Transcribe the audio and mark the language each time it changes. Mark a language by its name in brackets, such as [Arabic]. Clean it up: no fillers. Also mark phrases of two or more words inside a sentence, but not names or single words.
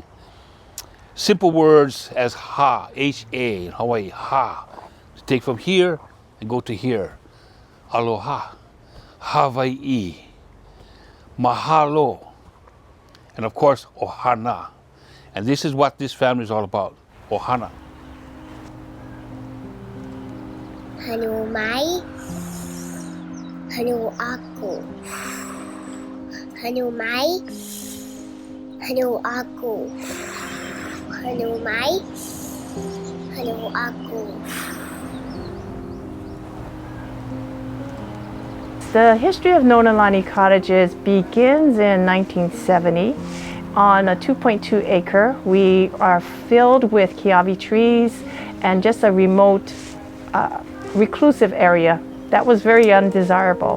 [English] Simple words as ha, H-A in Hawaii, ha. To take from here and go to here. Aloha, Hawaii, mahalo, and of course, ohana. And this is what this family is all about, ohana. [Hawaiian] Hanu mai, hanu aku. Hanu mai, hanu aku. Hanu mai, hanu aku. [English] The history of Nona Lani Cottages begins in 1970. On a 2.2 acre, we are filled with kiawe trees and just a remote, reclusive area that was very undesirable.